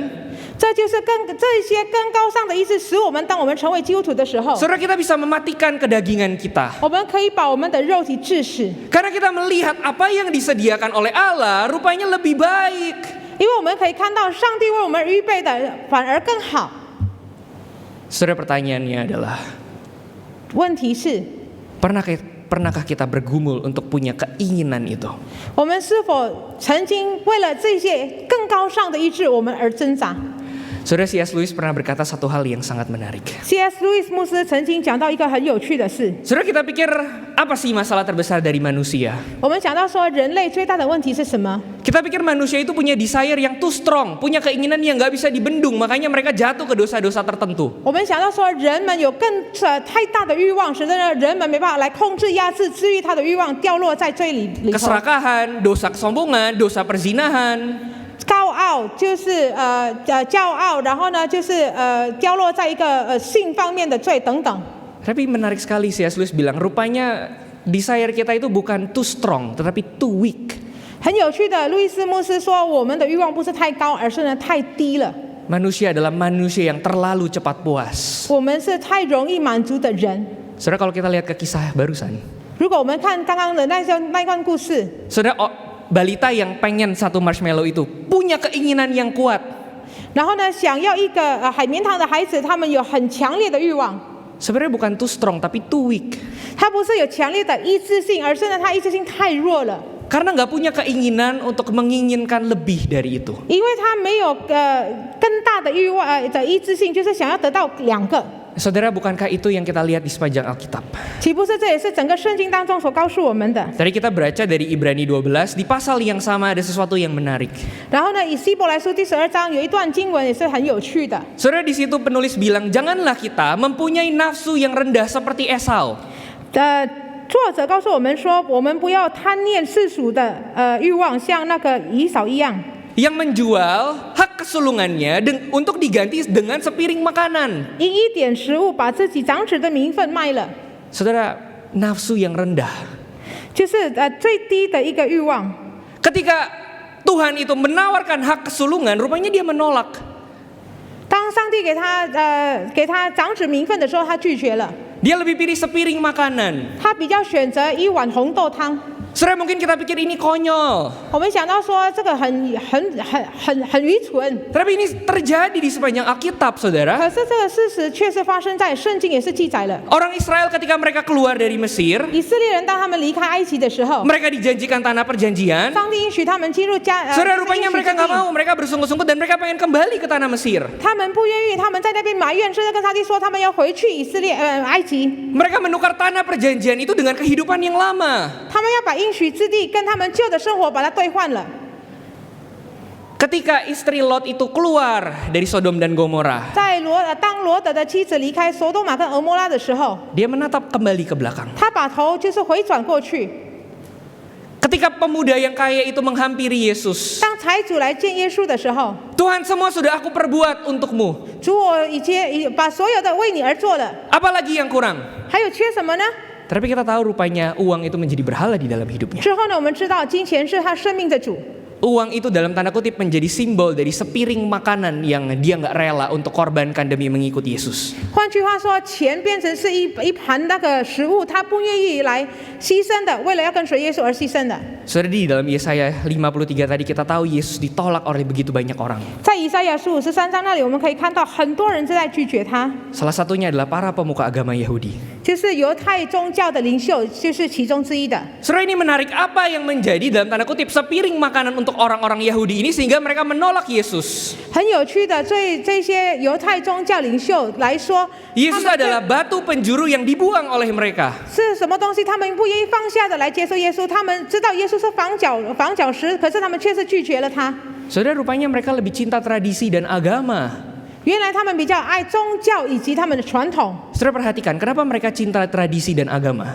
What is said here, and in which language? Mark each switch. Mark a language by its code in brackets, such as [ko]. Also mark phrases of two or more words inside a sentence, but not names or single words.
[zh] 这就是这些更高尚的意志，使我们当我们成为基督徒的时候， [id] saudara, kita bisa mematikan kedagingan kita. [zh] 我们可以把我们的肉体致死， [id] Karena kita melihat apa yang disediakan oleh Allah rupanya lebih baik. [zh] 因为我们可以看到上帝为我们预备的反而更好。 [id] Saudara, pertanyaannya adalah, [zh] 问题是， [id] pernahkah kita bergumul untuk punya keinginan itu? [zh] 我们是否曾经为了这些更高尚的意志，我们而挣扎？ [id] Saudara, C.S. Lewis pernah berkata satu hal yang sangat menarik. [zh] C.S. Lewis 牧师曾经讲到一个很有趣的事。 [id] Saudara, kita pikir apa sih masalah terbesar dari manusia? [zh] 我们讲到说，人类最大的问题是什么？ [id] Kita pikir manusia itu punya desire yang [en] too strong, [id] punya keinginan yang nggak bisa dibendung, makanya mereka jatuh ke dosa-dosa tertentu. [zh] 我们想到说，人们有太大的欲望，使得人们没办法来控制、压制、治愈他的欲望，掉落在罪里头。 [id] Keserakahan, dosa kesombongan, dosa perzinahan. [zh] 高傲就是骄傲，然后呢就是掉落在一个性方面的罪等等。 [id] Tapi menarik sekali C.S. Lewis bilang, rupanya desire kita itu bukan [en] too strong, [id] tetapi [en] too weak. [zh] 很有趣的，路易斯牧师说，我们的欲望不是太高，而是呢太低了。 [id] Manusia adalah manusia yang terlalu cepat puas. [zh] 我们是太容易满足的人。 [id] Saudara, kalau kita lihat ke kisah barusan, [zh] 如果我们看刚刚的那段故事， [id] saudara, balita yang pengen satu marshmallow itu punya keinginan yang kuat. [zh] 然后呢，想要一个海绵糖的孩子，他们有很强烈的欲望。 [id] Sebenarnya bukan [en] too strong, [id] tapi [en] too weak. [zh] 他不是有强烈的意志性，而是呢，他意志性太弱了。 [id] Karena nggak punya keinginan untuk menginginkan lebih dari itu. [zh] 因为他没有更大的欲望的意志性，就是想要得到2个。 [id] Saudara, bukankah itu yang kita lihat di sepanjang Alkitab? [zh] 岂不是这也是整个圣经当中所告诉我们的？ [id] Tadi kita baca dari Ibrani 12, di pasal yang sama ada sesuatu yang menarik. [zh] 然后呢，以希伯来书第12章有一段经文也是很有趣的。 [id] Saudara, di situ penulis bilang, janganlah kita mempunyai nafsu yang rendah seperti Esau. [zh] 作者告诉我们说，我们不要贪恋世俗的欲望，像那个以扫一样。 [id] yang menjual hak kesulungannya untuk diganti dengan sepiring makanan. [zh] 因一点食物把自己长子的名分卖了， [id] Saudara, nafsu yang rendah. [zh] 就是最低的一个欲望。 [id] Ketika Tuhan itu menawarkan hak kesulungan, rupanya dia menolak. [zh] 当上帝给他长子名分的时候，他拒绝了， [id] Dia lebih pilih sepiring makanan. [zh] 他比较选择一碗红豆汤。 [id] Saudara, mungkin kita pikir ini konyol. [zh] 我们想到说这个很愚蠢， [id] Tapi ini terjadi di sepanjang Alkitab, saudara. [zh] 可是这个事实确实发生在圣经也是记载了。 [id] Orang Israel ketika mereka keluar dari Mesir, [zh] 以色列人当他们离开埃及的时候， [id] mereka dijanjikan tanah perjanjian. [zh] 上帝允许他们进入 [id] Saudara, rupanya mereka nggak mau, mereka bersungguh-sungguh dan mereka pengen kembali ke tanah Mesir. [zh] 他们不愿意，他们在那边埋怨，甚至跟上帝说他们要回去埃及。 [id] Mereka menukar tanah perjanjian itu dengan kehidupan yang lama. [zh] 他们要把应许之地跟他们旧的生活把它兑换了。 [id] Ketika istri Lot itu keluar dari Sodom dan Gomora, [zh] 当罗德的妻子离开索多玛跟俄摩拉的时候， [id] dia menatap kembali ke belakang. [zh] 他把头就是回转过去。 [id] Ketika pemuda yang kaya itu menghampiri Yesus, [zh] 当财主来见耶稣的时候， [id] Tuhan, semua sudah aku perbuat untukmu. [zh] 主，我已经把所有的为你而做了， [id] Apalagi yang kurang? [zh] 还有缺什么呢？ [id] Tapi kita tahu rupanya uang itu menjadi berhala di dalam hidupnya. [zh] 之后呢，我们知道金钱是他生命的主。 [id] Uang itu dalam tanda kutip menjadi simbol dari sepiring makanan yang dia nggak rela untuk korbankan demi mengikut Yesus. [zh] 换句话说，钱变成是一盘那个食物，他不愿意来牺牲的，为了要跟随耶稣而牺牲的。 [id] Saudara, di dalam Yesaya 53 tadi kita tahu Yesus ditolak oleh begitu banyak orang. [zh] 在以赛亚书53章那里，我们可以看到很多人正在拒绝他， [id] Salah satunya adalah para pemuka agama Yahudi. [zh] 就是犹太宗教的领袖，就是其中之一的。 [id] Saudara, ini menarik, apa yang menjadi dalam tanda kutip sepiring makanan untuk orang-orang Yahudi ini sehingga mereka menolak Yesus. [zh] 很有趣的，对这些犹太宗教领袖来说， [id] Yesus adalah batu penjuru yang dibuang oleh mereka. [zh] 是什么东西？他们不愿意放下的来接受耶稣。他们知道耶稣是房角石，可是他们却是拒绝了他。 [id] Saudara, rupanya mereka lebih cinta tradisi dan agama. [zh] 原来他们比较爱宗教以及他们的传统。 [id] Saudara, perhatikan kenapa mereka cinta tradisi dan agama.